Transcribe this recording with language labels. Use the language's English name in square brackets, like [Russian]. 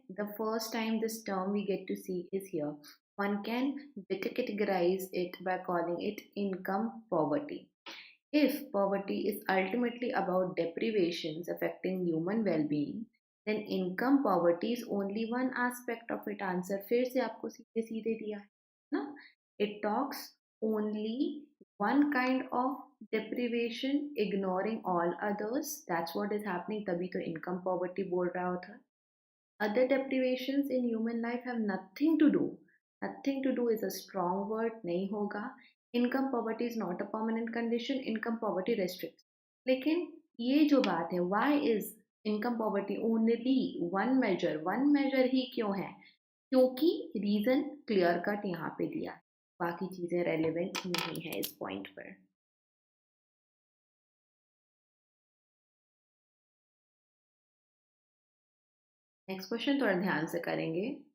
[English] The first time this term we get to see is here. One can categorize it by calling it income poverty. If poverty is ultimately about deprivations affecting human well-being, then income poverty is only one aspect of it. [Hindi] Answer फिर से आपको सीधे सीधे दिया है ना? [English] It talks only one kind of deprivation, ignoring all others. That's what is happening. [Hindi] तभी तो income poverty बोल रहा होता. [English] Other deprivations in human life have nothing to do. Nothing to do is a strong word. [Hindi] नहीं होगा. [English] Income poverty is not a permanent condition. Income poverty restricts. [Hindi] लेकिन ये जो बात है, [English] why is income poverty only one measure? One measure [Hindi] ही क्यों है? क्योंकि reason clear cut यहाँ पे दिया. बाकी चीजें relevant नहीं है इस point पर. नेक्स्ट क्वेश्चन थोड़ा ध्यान से करेंगे.